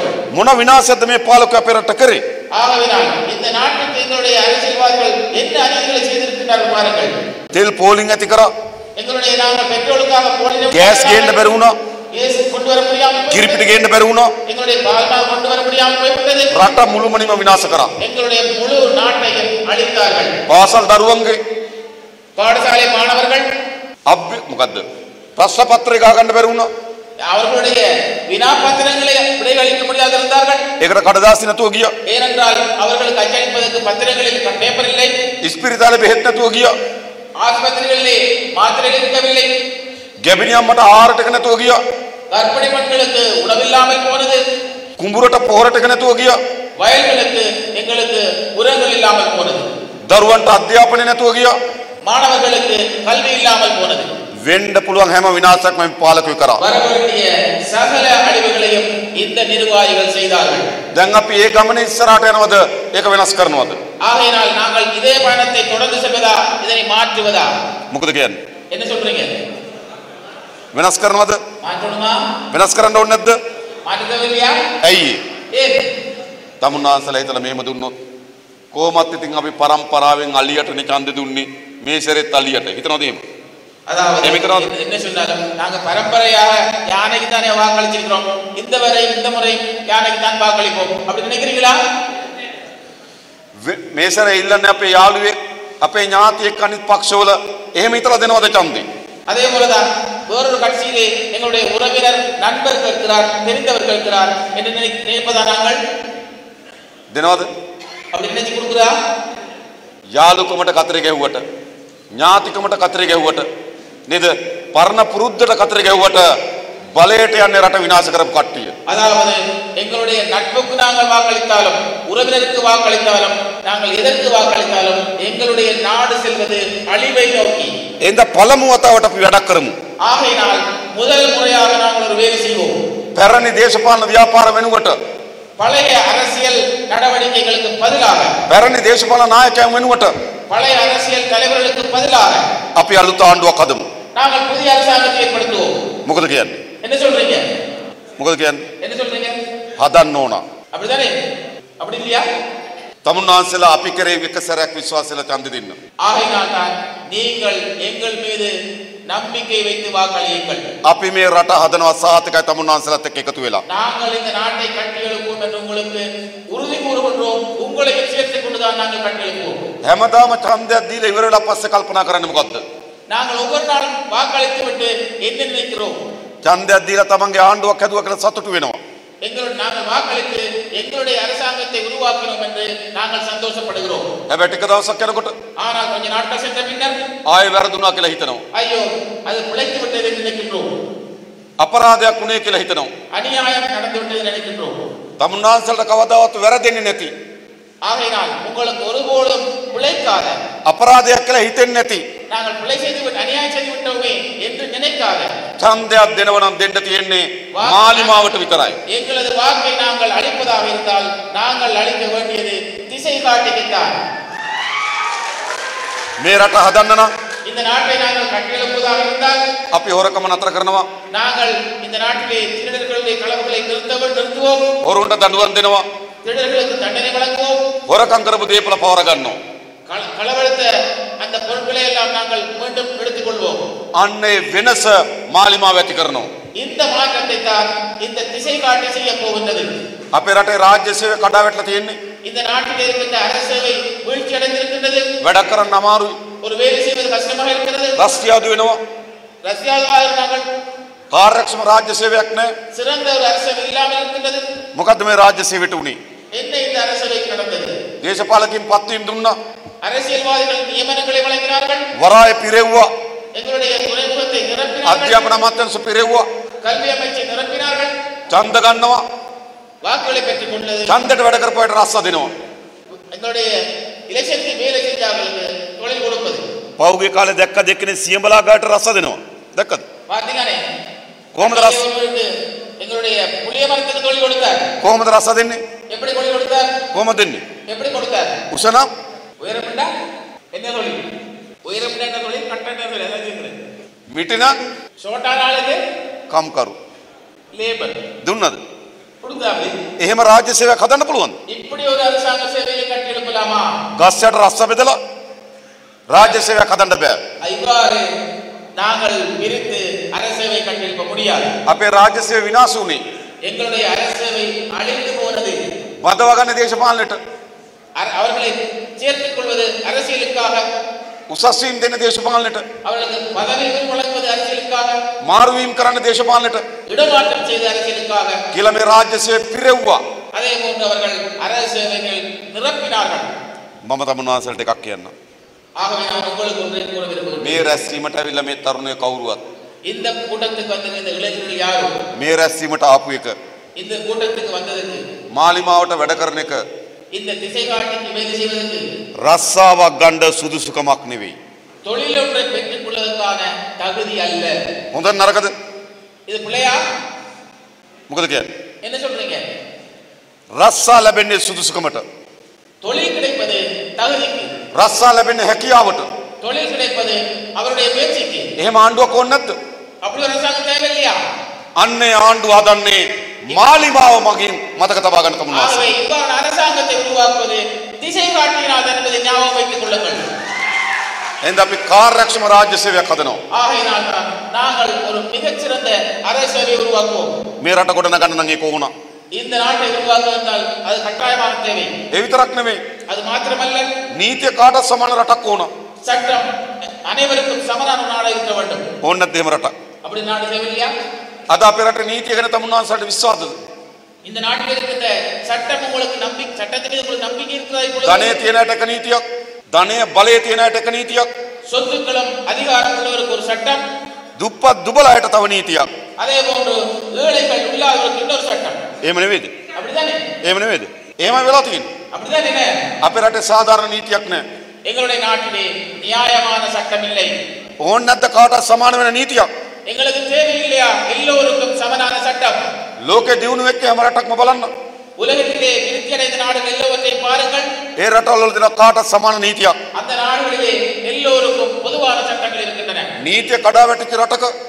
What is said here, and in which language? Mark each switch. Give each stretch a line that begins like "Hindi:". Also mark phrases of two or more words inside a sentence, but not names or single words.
Sinhala: මොන විනාශයක්ද මේ පාලකයා අපේ රට කරේ?
Tamil: ஆகவேதான் இந்த நாட்டுக்கு எங்களுடைய அரசியல்வாதிகள் என்ன அநீதிகளை செய்திருக்கிறார்கள் பாருங்கள்.
Sinhala: තෙල් පෝලිං ඇති කරා.
Tamil: எங்களுடைய நாங்கள் பெட்ரோலுக்காக போலின
Sinhala: ගෑස් ගේන්න බැරි වුණා.
Tamil: கேஸ் கொண்டு வர முடியாமல்
Sinhala: කිරිපිටි ගේන්න බැරි වුණා.
Tamil: எங்களுடைய பால்மாவு கொண்டு வர முடியாமல் போய்விட்டது.
Sinhala: රට මුළුමනින්ම විනාශ කරා.
Tamil: எங்களுடைய முழு நாட்டையும் அழித்தார்கள்.
Sinhala: පාසල් දරුවන්ගේ
Tamil: பாடசாலை மாணவர்கள்
Sinhala: මොකද්ද? ප්‍රශ්න පත්‍රය ගහ ගන්න බැරි වුණා.
Tamil: அவர்களுடைய வினாபத்திரங்களை விடையளிக்க முடியாது இருந்தார்கள்.
Sinhala: ඒකට කඩදාසි නැතුව ගියා.
Tamil: ஏனென்றால் அவர்களுக்கு அச்சடிப்பதற்கு பத்திரங்களில் பேப்பர் இல்லை.
Sinhala: ඉස්පිරිතාලේ බෙහෙත් නැතුව ගියා.
Tamil: ஆஸ்பத்திரிகளிலே மாத்திரைகள் இருக்கவில்லை.
Sinhala: ගැබිනියම්මට ආහාර ටික නැතුව ගියා.
Tamil: கர்ப்பிணி பெண்களுக்கு உணவில்லாமல் போனது.
Sinhala: කුඹුරට පොහොර ටික නැතුව ගියා.
Tamil: வயல்களுக்கு எங்களுக்கு உரங்கள் இல்லாமல் போனது.
Sinhala: දරුවන්ට අධ්‍යාපනය නැතුව ගියා.
Tamil: மாணவர்களுக்கு கல்வி இல்லாமல் போனது.
Sinhala: වෙන්න පුළුවන් හැම විනාශයක්ම මේ පාලකයෝ කරා.
Tamil: வரவேண்டிய சகல அழிவுகளையும் இந்த நிர்வாகிகள் செய்தார்கள்.
Sinhala: දැන් අපි ඒ ගමනේ ඉස්සරහට යනවද? ඒක වෙනස් කරනවද?
Tamil: ஆகையினால் நாங்கள் இதே பயணத்தை தொடர்ந்து செல்வதா இதனை மாற்றுவதா?
Sinhala: මොකද කියන්නේ?
Tamil: என்ன சொல்றீங்க?
Sinhala: වෙනස් කරනවද?
Tamil: மாற்றணுமா?
Sinhala: වෙනස් කරන්න ඕනේ නැද්ද?
Tamil: மாற்ற தேவையில்லையா?
Sinhala: ඇයි?
Tamil: ஏன்?
Sinhala: තමුන්නාන්සලා හිතලා මෙහෙම දුන්නොත් කොහොමත් ඉතින් අපි පරම්පරාවෙන් අලියට නිකන්ද දුන්නේ මේ සැරේත් අලියට. හිතනවද එහෙම?
Tamil: அதாவது என்ன சொன்னாலும் நாங்க பரம்பரையாக யானைக்கு தானே வாக்களிச்சிருக்கிறோம். இந்த முறை யானைக்கு தான் வாக்களிப்போம். அப்படி நினைக்கிறீங்களா?
Sinhala: මේ සැරේ ඉල්ලන්නේ අපේ යාළුවේ අපේ ඥාතියෙක් අනිත් පක්ෂවල එහෙම හිතලා දෙනවද ඡන්දේ?
Tamil: அதே போலதான் வேறொரு கட்சியிலே எங்களுடைய உறவினர் நண்பர் இருக்கிறார், தெரிந்தவர் இருக்கிறார் என்று நினைப்பதா நாங்கள்?
Sinhala: දෙනවද?
Tamil: அப்படி நினைச்சு கொடுக்குறா?
Sinhala: යාළුකමට කතරේ ගැහුවට ඥාතිකමට කතරේ ගැහුවට නේද? පරණ පුරුද්දට කතරේ ගැහුවට බලයට යන්නේ රට විනාශ කරපු කට්ටිය.
Tamil: அதாவது எங்களுடைய நட்புக்கு நாங்கள் வாக்களித்தாலும் உறவினருக்கு வாக்களித்தாலும் நாங்கள் எதற்கு வாக்களித்தாலும் எங்களுடைய நாடு செல்வது அழிவை நோக்கி.
Sinhala: එඳ පළමු වතාවට අපි වැඩක් කරමු.
Tamil: ஆகையினால் முதல் முறையாக நாங்கள் ஒரு வேலை செய்வோம்.
Sinhala: පැරණි දේශපාලන ව්‍යාපාර වෙනුවට
Tamil: பழைய அரசியல் நடவடிக்கைகளுக்கு பதிலாக
Sinhala: පැරණි දේශපාලන නායකයන් වෙනුවට
Tamil: பழைய அரசியல் தலைவர்களுக்கு பதிலாக
Sinhala: අපි අලුත් ආණ්ඩුවක් හදමු.
Tamil: நாங்கள் புதிய அரசாங்கத்தை ஏற்படுத்துவோம்.
Sinhala: මොකද කියන්නේ?
Tamil: என்ன சொல்றீங்க?
Sinhala: මොකද කියන්නේ?
Tamil: என்ன சொல்றீங்க?
Sinhala: හදන්න ඕන.
Tamil: அப்படிதானே? அப்படி இல்லையா?
Sinhala: තමුන්නාන්සලා අපි කරේ එක සැරයක් විශ්වාසයලා ඡන්දෙ දෙන්න.
Tamil: ஆகையினால் தான் நீங்கள் எங்கள் மீது நம்பிக்கை வைத்து வாக்களியுங்கள்.
Sinhala: අපි මේ රට හදනවා සාහිතිකයි තමුන්නාන්සලාත් එක්ක එකතු වෙලා.
Tamil: நாங்கள் இந்த நாட்டை கட்டியெழுப்புவோம் என்று உங்களுக்கு உறுதி கூறுகின்றோம். உங்களையும் சேர்த்துக் கொண்டுதான் நாங்கள் கட்டியெழுப்புவோம்.
Sinhala: හැමදාම ඡන්දයක් දීලා ඉවර වෙලා පස්සේ කල්පනා කරන්නේ මොකද්ද?
Tamil: நாங்கள் ஒவ்வொரு நாளும் வாக்களித்து விட்டு என்ன நினைக்கிறோம்?
Sinhala: ඡන්දයක් දීලා තමන්ගේ ආණ්ඩුවක් හැදුවා කියලා සතුටු වෙනවා.
Tamil: நாங்கள் வாக்களித்து எங்களுடைய அரசாங்கத்தை உருவாக்கினோம் என்று நாங்கள் சந்தோஷப்படுகிறோம்.
Sinhala: හැබැයි ටික දවසක් යනකොට
Tamil: ஆனால் கொஞ்ச நாட்கள் சென்ற பின்னர்
Sinhala: ආයෙ වැරදුනා කියලා හිතනවා.
Tamil: ஐயோ அது பிழைத்து விட்டது என்று நினைக்கின்றோம்.
Sinhala: අපරාධයක් වුණේ කියලා හිතනවා.
Tamil: அநியாயம் நடந்து விட்டது நினைக்கின்றோம்.
Sinhala: තමුන්නාන්සලට කවදාවත් වැරදෙන්නේ නැති.
Tamil: ஆகையினால் உங்களுக்கு ஒருபோதும் பிழைக்காத
Sinhala: අපරාධයක් කියලා හිතෙන්නේ නැති.
Tamil: நாங்கள் பிழை செய்து விட்டு அநியாயம் செய்து விட்டோமே என்று நினைக்காத
Sinhala: ඡන්දයක් දෙනව නම් දෙන්න තියෙන්නේ මාලිමාවට විතරයි.
Tamil: எங்களது வாக்கை நாங்கள் அளிப்பதாக இருந்தால் நாங்கள் அளிக்க வேண்டியது திசை காட்டிக்குத்தான்.
Sinhala: මේ රට හදන්න නම්
Tamil: இந்த நாட்டை நாங்கள் கட்டியெழுப்புவதாக இருந்தால்
Sinhala: අපි හොරකම නතර කරනවා.
Tamil: நாங்கள் இந்த நாட்டிலே திருடர்களுடைய களவுகளை நிறுத்துவோம்.
Sinhala: හොරුන්ට දඬුවම් දෙනවා.
Tamil: திருடர்களுக்கு தண்டனை வழங்குவோம்.
Sinhala: හොරකම් කරපු දේපල පවර ගන්නවා.
Tamil: களவெடுத்த அந்த பொருட்களை எல்லாம் நாங்கள் மீண்டும் எடுத்துக் கொள்வோம்.
Sinhala: අන්නේ වෙනස මාලිමාව ඇති කරනවා.
Tamil: இந்த மாற்றத்தை தான் இந்த திசை காட்டி செய்ய போகின்றது.
Sinhala: අපේ රටේ රාජ්‍ය සේවය කඩාවැටලා තියෙන්නේ.
Tamil: இந்த நாட்டில் இருக்கின்ற அரசு சேவை வீழ்ச்சி அடைந்திருக்கின்றது.
Sinhala: වැඩ කරන්න අමාරුයි.
Tamil: ஒரு வேலை செய்வது கஷ்டமாக இருக்கிறது.
Sinhala: රස්තියාදු වෙනවා.
Tamil: ரஷ்யாவில் நாங்கள்
Sinhala: කාර්යක්ෂම රාජ්‍ය සේවයක් නැහැ.
Tamil: சிறந்த ஒரு அரசு சேவை இல்லாமல் இருக்கின்றது.
Sinhala: මොකද්ද මේ රාජ්‍ය සේවයට උනේ?
Tamil: என்ன இந்த அரசு சேவைக்கு நடந்தது?
Sinhala: දේශපාලකින් පත්වීම් දුන්නා.
Tamil: அரசியல்வாதிகள் நியமனங்களை வழங்கினார்கள்.
Sinhala: වරාය පිරෙව්වා.
Tamil: எங்களுடைய துறைமுகத்தை நிரப்பினார்கள்.
Sinhala: අධ්‍යාපන අමාත්‍යාංශ පිරෙව්වා.
Tamil: கல்வி அமைச்சை நிரப்பினார்கள்.
Sinhala: ඡන්ද ගන්නවා.
Tamil: வாக்குகளை பெற்றுக் கொண்டது.
Sinhala: ඡන්දට වැඩ කරපුවාට රස්සා දෙනවා.
Tamil: எங்களுடைய இலட்சத்துக்கு வேலை செஞ்சாங்களுக்கு தொழில் கொடுப்பது.
Sinhala: පෞගේ කාලේ දැක්ක දෙකනේ සියඹලා ගාට රස්සා දෙනවා. දැක්කද?
Tamil: பாத்தீங்கනේ.
Sinhala: කොහොමද රස්සා?
Tamil: எங்களுடைய புளிய மரத்துக்கு தொழில் கொடுத்தார்.
Sinhala: කොහොමද රස්සා දෙන්නේ?
Tamil: எப்படி தொழில் கொடுத்தார்?
Sinhala: කොහොමද දෙන්නේ?
Tamil: எப்படி கொடுத்தார்?
Sinhala: උසනම්
Tamil: உயரம்டா என்ன தொழில்? உயரம்டா என்ன தொழில்? கட்டட தொழில் அதான் கேக்குறேன்.
Sinhala: මිටිනම්
Tamil: ஷார்ட்டான ஆளுக்கு
Sinhala: කම්කරු
Tamil: லேபர்
Sinhala: දුන්නද?
Tamil: கொடுக்கல. உறுத்தாது.
Sinhala: එහෙම රාජ්‍ය සේවයක් හදන්න පුළුවන්.
Tamil: இப்படி ஒரு அரசாங்க சேவையை கட்டியெழுப்பலாமா?
Sinhala: ගස් යට රස්ස බෙදලා රාජ්‍ය සේවයක් හදන්න බෑ.
Tamil: இவ்வாறு நாங்கள் பிரித்து அரசேவை கட்டியெழுப்ப முடியாது.
Sinhala: අපේ රාජ්‍ය සේවය විනාශ වුණේ
Tamil: எங்களுடைய அரசேவை அழிந்து போனது.
Sinhala: බඳවගන්න දේශපාලනයට
Tamil: அவர்களை சேர்த்துக் கொள்வது அரசியலுக்காக,
Sinhala: උසස්වීම් දෙන්න දේශපාලනයට
Tamil: அவர்களுக்கு பதவிகள் வழங்குவது அரசியலுக்காக,
Sinhala: මාරුවීම් කරන්න දේශපාලනයට
Tamil: இடமாற்றம் செய்து அரசியலுக்காக
Sinhala: කියලා මේ රාජ්‍ය සේවය පිරෙව්වා.
Tamil: அதே போன்று அவர்கள் அரசேவைகள் நிரப்பினார்கள்.
Sinhala: මම තමුන්වහන්සේට එකක් කියන්නම්.
Tamil: ஆகவே நான் உங்களுக்கு ஒன்றை கூற விரும்புகிறேன்.
Sinhala: මේ රැස්වීමට ඇවිල්ලා මේ තරුණයෝ කවුරුවත්
Tamil: இந்த கூட்டத்துக்கு வந்த இந்த இளைஞர்கள் யாரும்
Sinhala: මේ රැස්වීමට ආපු එක
Tamil: இந்த கூட்டத்துக்கு வந்ததற்கு,
Sinhala: මාලිමාවට වැඩ කරන එක
Tamil: இந்த திசை காட்டிக்கு வேலை செய்வதற்கு,
Sinhala: රස්සාවක් ගන්න සුදුසුකමක් නෙවෙයි.
Tamil: தொழிலொன்றை பெற்றுக் கொள்வதற்கான தகுதி அல்ல.
Sinhala: හොඳ නරකද?
Tamil: இது பிள்ளையா?
Sinhala: මොකද කියන්නේ?
Tamil: என்ன சொல்றீங்க?
Sinhala: රස්සා ලැබෙන්නේ සුදුසුකමට.
Tamil: தொழில் கிடைப்பது தகுதிக்கு,
Sinhala: රස්සා ලැබෙන්නේ හැකියාවට.
Tamil: தொழில் கிடைப்பது அவருடைய பேச்சுக்கு.
Sinhala: එහෙම ආණ්ඩුවක් ඕනේ නැද්ද?
Tamil: அப்படி ஒரு அரசாங்கம் தேவையில்லையா?
Sinhala: අන්නේ ආණ්ඩුව හදන්නේ මාලිමාව මගින් මතක තබා ගන්න තමුන්වහන්සේ.
Tamil: ஆகவே இவ்வாறு அரசாங்கத்தை உருவாக்குவது திசை காட்டினால் என்பதை ஞாபகம் வைத்துக் கொள்ளுங்கள்.
Sinhala: එහෙනම් අපි කාර්යක්ෂම රාජ්‍ය සේවයක් හදනවා.
Tamil: ஆகையினால் தான் நாங்கள் ஒரு மிகச்சிறந்த அரசவை உருவாக்குவோம்.
Sinhala: මේ රට ගොඩ නගන්න නම් ඒක ඕන.
Tamil: இந்த நாட்டை உருவாக்குவதால் அது கட்டாயமாக தேவை.
Sinhala: ඒ විතරක් නෙමෙයි.
Tamil: அது மாத்திரமல்ல,
Sinhala: නීතිය කාටත් සමාන රටක් ඕන.
Tamil: சட்டம் அனைவருக்கும் சமமான நாடு இருக்க வேண்டும்.
Sinhala: ඕන නැද්ද එහෙම රටක්?
Tamil: அப்படி நாடு தேவையில்லையா?
Sinhala: අද අපේ රටේ නීතිය ගැන තමුන්වහන්සේට විශ්වාසද?
Tamil: இந்த நாட்டில் இருக்கிற சட்டம் உங்களுக்கு நம்பிக்கை, சட்டத்தின் மீது உங்களுக்கு நம்பிக்கை இருக்கிறதா?
Sinhala: ධනය තියෙන අයට එක නීතියක්, ධනය බලය තියෙන අයට එක නීතියක්,
Tamil: சொத்துக்களும் அதிகாரம் உள்ளவருக்கு ஒரு சட்டம்,
Sinhala: දුප්පත් දුබල අයට තව නීතියක්.
Tamil: அதே போன்று ஏழைகள் இல்லாதவருக்கு இன்னொரு சட்டம்.
Sinhala: එහෙම නෙවෙයිද?
Tamil: அப்படிதானே?
Sinhala: එහෙම නෙවෙයිද? එහෙම වෙලා තියෙන්නේ.
Tamil: அப்படிதான் என்ன?
Sinhala: අපේ රටේ සාධාරණ නීතියක් නැහැ.
Tamil: எங்களுடைய நாட்டிலே நியாயமான சட்டம் இல்லை.
Sinhala: ඕන නැද්ද කාටත් සමාන වෙන නීතියක්?
Tamil: எங்களுக்கு தேவையில்லையா எல்லோருக்கும் சமனான சட்டம்?
Sinhala: ලෝකේ දියුණු වෙච්ච හැම රටක්ම බලන්න.
Tamil: உலகத்திலே விருத்தியடைந்த நாடுகள் எல்லாவற்றையும் பாருங்கள்.
Sinhala: ඒ රටවල තියෙන කාටත් සමාන නීතියක්.
Tamil: அந்த நாடுகளிலே எல்லோருக்கும் பொதுவான சட்டங்கள் இருக்கின்றன.
Sinhala: නීතිය කඩා වැටිච්ච රටක